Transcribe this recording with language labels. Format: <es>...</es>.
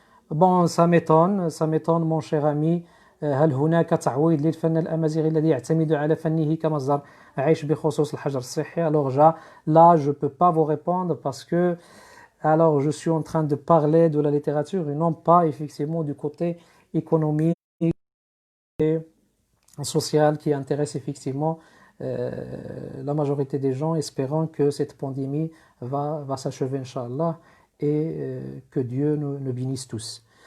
<fr>Bon, ça m'étonne, mon cher ami.</fr> <ar>هل هناك تعويض للفن الأمازيغي الذي يعتمد على فنه كمصدر عيش بخصوص الحجر الصحي?</ar> <fr>Alors là, je peux pas vous répondre parce que alors je suis en train de parler de la littérature et non pas effectivement du côté économique et social qui intéresse effectivement la majorité des gens, espérant que cette pandémie va s'achever, Inch'Allah, et que Dieu nous bénisse tous.</fr>